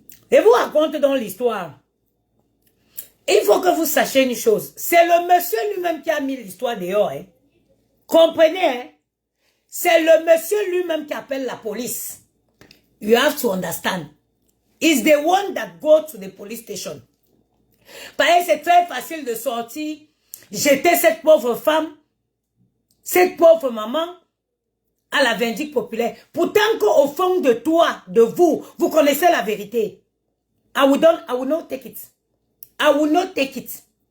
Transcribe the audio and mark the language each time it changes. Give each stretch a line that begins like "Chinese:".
French: Et vous raconte dans l'histoire. Il faut que vous sachiez une chose. C'est le monsieur lui-même qui a mis l'histoire dehors. Hein. Comprenez, hein? C'est le monsieur lui-même qui appelle la police.
English: You have to understand. He's the one that go to the police station.
French: Parce que c'est très facile de sortir, jeter cette pauvre femme, cette pauvre maman, à la vindicte populaire. Pourtant qu'au fond de toi, de vous, vous connaissez la vérité.
English: I will not take it. I will not take it.